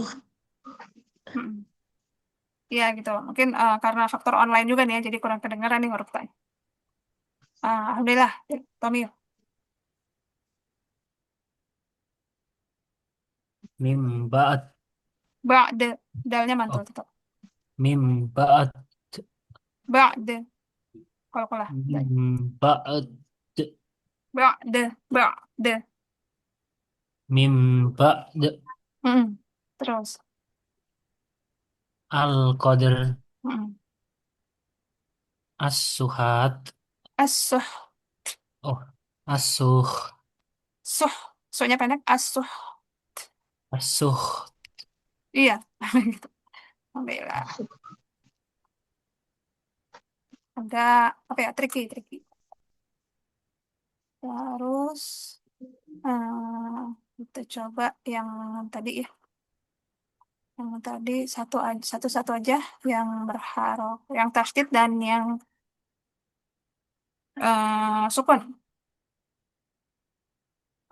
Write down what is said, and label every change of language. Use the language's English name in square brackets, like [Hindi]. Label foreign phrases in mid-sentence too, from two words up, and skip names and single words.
[Indonesian] Mm-mm. Iya gitu. Mungkin karena faktor online juga nih ya, jadi kurang kedengaran nih huruf tanya. Alhamdulillah, Tommy. [Arabic] Mim ba'd. Ba'de, [Indonesian] dalnya mantul Oh, tetap. [Arabic] mim ba'd. [Indonesian] Ba'de, kalau dal. [Arabic] Mim ba'd. Ba'de, ba'de. Mim ba'd. [Indonesian] Mm-mm. Terus. [Arabic] Al-qadar. Mm-mm. As-suhat. As-suh, Oh, as-sukh. [Indonesian] suh, suhnya pendek, as-suh. [Arabic] As-sukh. [Indonesian] Iya, gitu. Alhamdulillah. Agak, apa ya, tricky, tricky. Terus, kita coba yang tadi ya. Yang tadi satu-satu aja yang berharap, yang tasdid dan yang sukun.